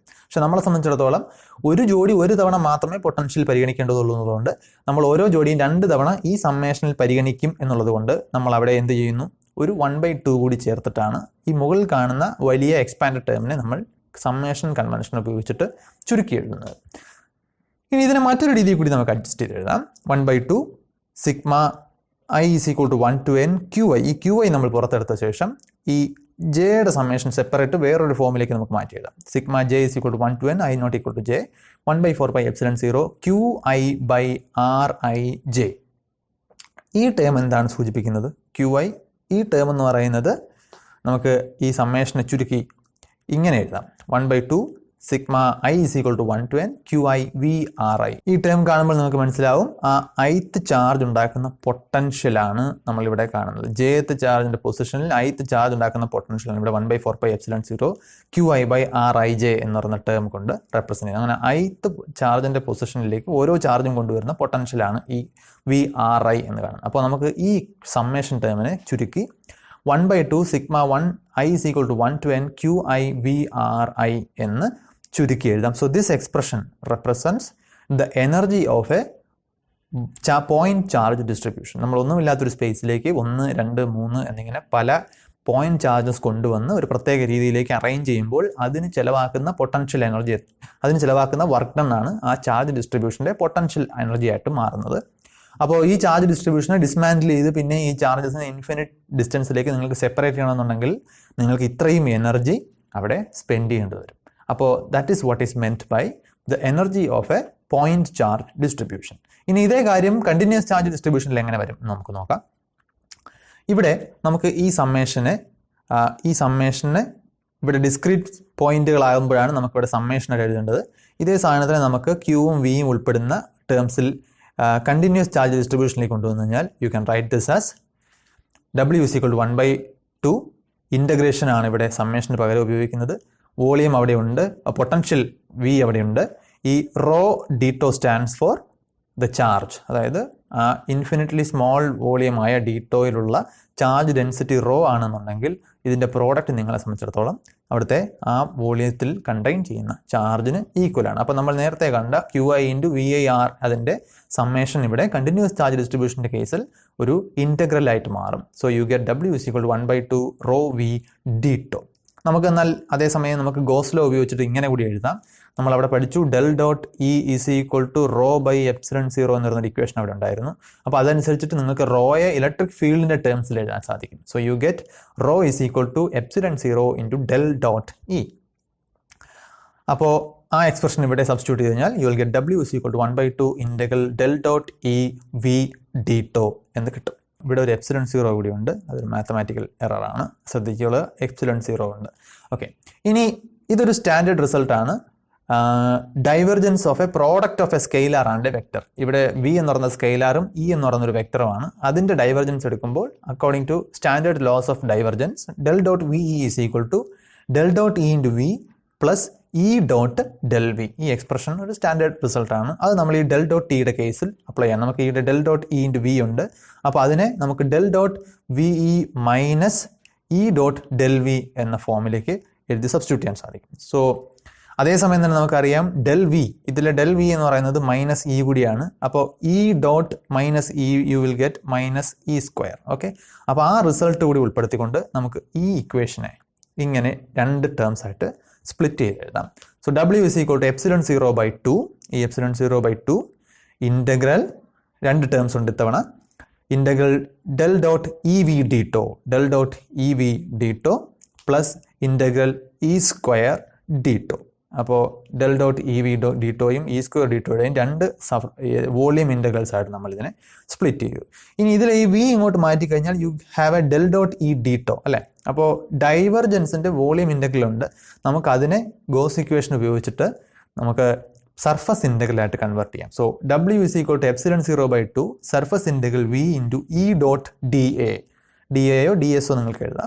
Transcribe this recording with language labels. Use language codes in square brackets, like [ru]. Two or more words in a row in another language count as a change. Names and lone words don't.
[ml] പക്ഷെ നമ്മളെ സംബന്ധിച്ചിടത്തോളം ഒരു ജോഡി ഒരു തവണ മാത്രമേ പൊട്ടൻഷ്യൽ പരിഗണിക്കേണ്ടതുള്ളൂ എന്നുള്ളതുകൊണ്ട് നമ്മൾ ഓരോ ജോഡിയും 2 തവണ ഈ സമ്മേഷനിൽ പരിഗണിക്കും എന്നുള്ളത് കൊണ്ട് നമ്മൾ അവിടെ എന്ത് ചെയ്യുന്നു? ഒരു 1/2 കൂടി ചേർത്തിട്ടാണ് ഈ മുകളിൽ കാണുന്ന വലിയ [en] expand term [ml] നമ്മൾ [en] summation convention [ml] ഉപയോഗിച്ചിട്ട് ചുരുക്കി എഴുതുന്നത്. ഇനി ഇതിനെ മറ്റൊരു രീതിയിൽ കൂടി നമുക്ക് അഡ്ജസ്റ്റ് ചെയ്ത് എഴുതാം. [en] 1/2 സിഗ്മ I is equal to 1 to n Qi. [ml] ഈ Qi നമ്മൾ പുറത്തെടുത്ത ശേഷം ഈ ജെയുടെ സമ്മേഷൻ സെപ്പറേറ്റ് വേറൊരു ഫോമിലേക്ക് നമുക്ക് മാറ്റി എഴുതാം. [en] സിഗ്മ j is equal to 1 to n, I not equal to j, 1/4πε0 Qi by Rij. [ml] ഈ ടേം എന്താണ് സൂചിപ്പിക്കുന്നത്? Qi, ഈ ടേം എന്ന് പറയുന്നത് നമുക്ക് ഈ സമ്മേഷനെ ചുരുക്കി ഇങ്ങനെ എഴുതാം. [en] 1/2 സിഗ്മ I is equal to 1 to n Qi v Ri. [ml] ഈ ടേം കാണുമ്പോൾ നമുക്ക് മനസ്സിലാവും ആ ith ചാർജ് ഉണ്ടാക്കുന്ന പൊട്ടൻഷ്യലാണ് നമ്മളിവിടെ കാണുന്നത്. jth ചാർജിന്റെ പൊസിഷനിൽ ith ചാർജ് ഉണ്ടാക്കുന്ന പൊട്ടൻഷ്യലാണ് ഇവിടെ 1/4πε0 Qi by Rij എന്ന് പറയുന്ന ടേം കൊണ്ട് റെപ്രസെന്റ് ചെയ്യുന്നത്. അങ്ങനെ ith ചാർജിന്റെ പൊസിഷനിലേക്ക് ഓരോ ചാർജും കൊണ്ടുവരുന്ന പൊട്ടൻഷ്യലാണ് ഈ v Ri എന്ന് കാണുന്നത്. അപ്പോൾ നമുക്ക് ഈ സമ്മേഷൻ ടേമിനെ ചുരുക്കി 1/2 സിഗ്മ 1 [en] I is equal to 1 to n Qi v Ri [ml] എന്ന് ചുരുക്കി എഴുതാം. [en] so this expression represents the energy of a point charge distribution. [ml] നമ്മളൊന്നുമില്ലാത്തൊരു സ്പേസിലേക്ക് 1, 2, 3 എന്നിങ്ങനെ പല [en] point charges [ml] കൊണ്ടുവന്ന് ഒരു പ്രത്യേക രീതിയിലേക്ക് അറേഞ്ച് ചെയ്യുമ്പോൾ അതിന് ചിലവാക്കുന്ന [en] potential energy, [ml] അതിന് ചിലവാക്കുന്ന [en] work done [ml] ആണ് ആ [en] charge distribution potential energy [ml] ആയിട്ട് മാറുന്നത്. അപ്പോൾ ഈ [en] charge distribution [ml] ഡിസ്മാൻഡിൽ ചെയ്ത് പിന്നെ ഈ ചാർജസിനെ [en] infinite distance [ml] നിങ്ങൾക്ക് സെപ്പറേറ്റ് ചെയ്യണമെന്നുണ്ടെങ്കിൽ നിങ്ങൾക്ക് ഇത്രയും എനർജി അവിടെ സ്പെൻഡ് ചെയ്യേണ്ടി വരും. [en] അപ്പോൾ that is what is meant by the energy of a point charge distribution. [ml] ഇനി ഇതേ കാര്യം [en] continuous charge distribution [ml] എങ്ങനെ വരും എന്ന് നമുക്ക് നോക്കാം. ഇവിടെ നമുക്ക് ഈ സമ്മേഷനെ ഇവിടെ [en] discrete points [ml] നമുക്കിവിടെ സമ്മേഷനായിട്ട് എഴുതേണ്ടത്. ഇതേ സാധനത്തിന് നമുക്ക് ക്യൂവും വിയും ഉൾപ്പെടുന്ന ടേംസിൽ [en] continuous charge distribution [ml] കൊണ്ടുവന്നു കഴിഞ്ഞാൽ [en] you can write this as W is equal to [ml] 1/2 ഇൻ്റഗ്രേഷൻ ആണ് ഇവിടെ സമ്മേഷന് പകരം ഉപയോഗിക്കുന്നത്. വോളിയം അവിടെയുണ്ട്, പൊട്ടൻഷ്യൽ V അവിടെയുണ്ട്. ഈ [en] ρ dτ stands for the charge, [ml] അതായത് ആ [en] infinitely small [ml] വോളിയമായ ഡീറ്റോയിലുള്ള [en] charge density [ml] റോ ആണെന്നുണ്ടെങ്കിൽ ഇതിൻ്റെ പ്രോഡക്റ്റ് നിങ്ങളെ സംബന്ധിച്ചിടത്തോളം അവിടുത്തെ ആ വോളിയത്തിൽ കണ്ടെയ്ൻ ചെയ്യുന്ന ചാർജിന് ഈക്വലാണ്. അപ്പോൾ നമ്മൾ നേരത്തെ കണ്ട QI × VIR അതിൻ്റെ സമ്മേഷൻ ഇവിടെ [en] continuous charge distribution [ml] കേസിൽ ഒരു ഇൻറ്റഗ്രൽ ആയിട്ട് മാറും. [en] so you get W = 1/2 ρ V dτ. [ml] നമുക്ക് എന്നാൽ അതേസമയം നമുക്ക് [en] Gauss law [ml] ഉപയോഗിച്ചിട്ട് ഇങ്ങനെ കൂടി എഴുതാം. നമ്മൾ അവിടെ പഠിച്ചു del.E = ρ/ε0 എന്ന് പറയുന്ന ഇക്വേഷൻ അവിടെ ഉണ്ടായിരുന്നു. അപ്പോൾ അതനുസരിച്ചിട്ട് നിങ്ങൾക്ക് റോയെ [en] electric field [ml] ടേംസിൽ എഴുതാൻ സാധിക്കും. [en] so you get ρ = ε0 × del.E. [ml] അപ്പോൾ ആ എക്സ്പ്രഷൻ ഇവിടെ സബ്സ്റ്റിറ്റ്യൂട്ട് ചെയ്ത് കഴിഞ്ഞാൽ [en] you will get [ml] W = 1/2 del.E V dτ എന്ന് കിട്ടും. ഇവിടെ ഒരു ε0 കൂടി ഉണ്ട്, അതൊരു [en] mathematical error, [ml] ശ്രദ്ധിക്കുക, ε0 ഉണ്ട്. ഓക്കെ, ഇനി ഇതൊരു സ്റ്റാൻഡേർഡ് റിസൾട്ടാണ്. [en] divergence of a product of a scalar and a vector. [ml] ഇവിടെ V എന്ന് പറയുന്ന സ്കെയിലാറും E എന്ന് പറയുന്നൊരു വെക്ടറുമാണ്. അതിൻ്റെ ഡൈവർജൻസ് എടുക്കുമ്പോൾ [en] according to standard laws of divergence [ml] del.VE = del.E × V + E.del.V. ഈ എക്സ്പ്രഷൻ ഒരു [en] standard result. [ml] അത് നമ്മൾ ഈ del.Tയുടെ കേസിൽ അപ്ലൈ ചെയ്യാം. നമുക്ക് ഈ del.E × V ഉണ്ട്. അപ്പോൾ അതിനെ നമുക്ക് del.VE - E.del.V എന്ന ഫോമിലേക്ക് എഴുതി സബ്സ്റ്റിറ്റ്യൂട്ട് ചെയ്യാൻ സാധിക്കും. സോ അതേസമയം തന്നെ നമുക്കറിയാം del.V, ഇതിലെ del.V എന്ന് പറയുന്നത് -E കൂടിയാണ്. [en] അപ്പോൾ E.-E you will get -E². [ml] ഓക്കെ, അപ്പോൾ ആ റിസൾട്ട് കൂടി ഉൾപ്പെടുത്തിക്കൊണ്ട് നമുക്ക് ഈ ഇക്വേഷനെ ഇങ്ങനെ രണ്ട് ടേംസ് ആയിട്ട് സ്പ്ലിറ്റ് ചെയ്ത് എഴുതാം. സോ W = ε0/2, ഈ ε0/2 ഇൻ്റഗ്രൽ രണ്ട് ടേംസ് ഉണ്ട് ഇത്തവണ, ഇൻ്റഗ്രൽ del.EV dτ [en] plus integral [ml] E² dτ. അപ്പോൾ del.EV dτയും E² dτയുടെയും രണ്ട് [en] volume integrals [ml] ആയിട്ട് നമ്മൾ ഇതിനെ സ്പ്ലിറ്റ് ചെയ്തു. ഇനി ഇതിൽ ഈ V ഇങ്ങോട്ട് മാറ്റിക്കഴിഞ്ഞാൽ [en] you have a [ml] del.E dτ അല്ലേ. അപ്പോൾ ഡൈവർജൻസിൻ്റെ വോളിയം ഇൻ്റഗ്രൽ ഉണ്ട്, നമുക്കതിനെ [en] Gauss equation [ml] ഉപയോഗിച്ചിട്ട് നമുക്ക് [en] surface integral [ml] കൺവേർട്ട് ചെയ്യാം. [en] so W = ε0/2 surface integral V × E.dA, [ml] DAയോ DSO നിങ്ങൾക്ക് എഴുതാം.